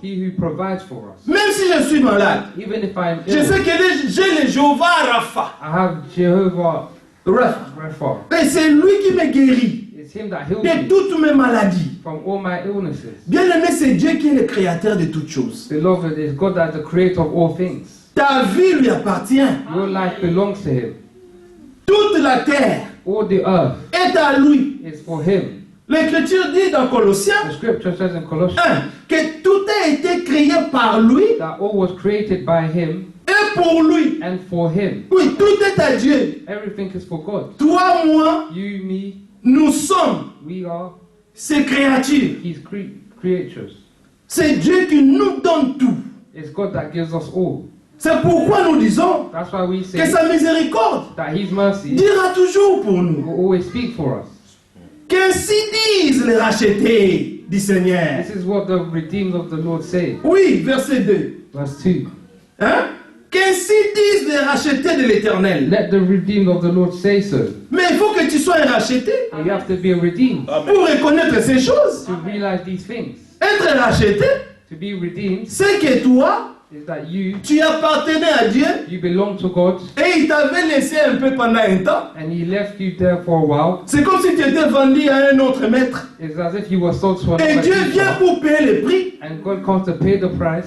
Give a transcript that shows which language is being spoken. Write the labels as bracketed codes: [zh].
[en] He who provides for us. [fr] Même si je suis malade, [en] Even if I'm [fr] je [en] ill, [fr] sais que j'ai le Jéhovah Rapha. [en] I have Jehovah Rapha. Rapha. [fr] Et c'est lui qui me guérit [en] It's Him that heals [fr] de [en] me [fr] toutes mes maladies. [en] from all my illnesses. [fr] Bien aimé, c'est Dieu qui est le créateur de toutes choses. [en] Beloved, is God that is the creator of all things. [fr] Ta vie lui appartient. [en] Your life belongs to Him. [fr] Toute la terre [en] All the earth [fr] est à lui. [en] is for Him. [fr] L'Écriture dit dans Colossiens [en] The scripture says in Colossians [fr] 1 que tout a été créé par lui [en] that all was created by Him [fr] et pour lui. [en] and for Him. [fr] Oui, tout est à Dieu. [en] Everything is for God. [fr] Toi, moi, [en] You, me, [fr] nous sommes [en] we are [fr] ces créatures. [en] His creatures. [fr] C'est Dieu qui nous donne tout. [en] It's God that gives us all. [fr] C'est pourquoi nous disons [en] That's why we [fr] que [en] say [fr] sa miséricorde [en] that His mercy [fr] dira toujours pour nous. [en] will always speak for us. [fr] Qu'ainsi disent les rachetés du Seigneur. [en] This is what the redeemed of the Lord say. [fr] Oui, verset 2. [en] Verse 2. [fr] Hein? Qu'ainsi disent les rachetés de l'Éternel. [en] Let the redeemed of the Lord say so. [fr] Mais il faut que tu sois un racheté [en] And you have to be redeemed [fr] pour reconnaître ces choses. [en] to realize these things. [fr] Être racheté, [en] To be redeemed [fr] c'est que toi, [en] is that you [fr] tu appartenais à Dieu [en] belong to God [fr] et Et il t'avait laissé un peu pendant un temps. [en] and he left you there for a while. [fr] C'est comme si tu étais vendu à un autre maître. [en] It's as if you were sold to [fr] Et [en] another [fr] Dieu vient [en] teacher, [fr] pour payer le prix, [en] and God comes to pay the price